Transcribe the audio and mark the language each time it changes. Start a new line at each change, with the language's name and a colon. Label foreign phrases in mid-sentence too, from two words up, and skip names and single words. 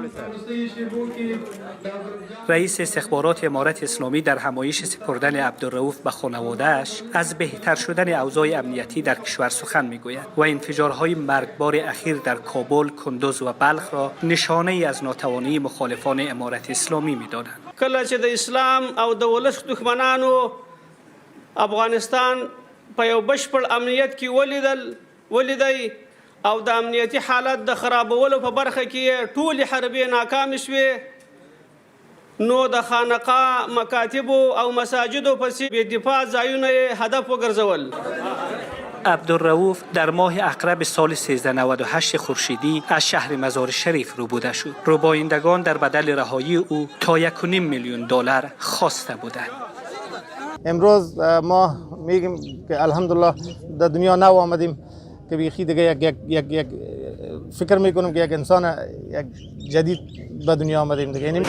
Persian: رئیس استخبارات امارت اسلامی در همایش سپردن عبدالرؤوف به خانواده‌اش از بهتر شدن اوضاع امنیتی در کشور سخن میگوید و انفجارهای مرگبار اخیر در کابل، کندوز و بلخ را نشانه ای از ناتوانی مخالفان امارت اسلامی می‌دانند.
Pashto: کله چې د اسلام او د ولس دښمنانو افغانستان په یو بشپړ امنیت کې ولیدی او د امنیتي حالت د خرابولو په برخه کې ټولې حربې ناکامې شوې، نو د خانقاه مکاتبو او مساجدو پسې بې دفاع ځایونه یې هدف وګرځول.
Persian: عبدالرؤوف در ماه اقرب سال 1398 خورشیدی از شهر مزار شریف روبوده شد. روبایندگان در بدل رهایی او تا 1.5 میلیون دلار خواسته بودند. امروز ما میگیم که الحمدلله در دنیا نو آمدیم که بیخی دیگه یک فکر میکنم که یک انسان یک جدید به دنیا آمدیم دیگه.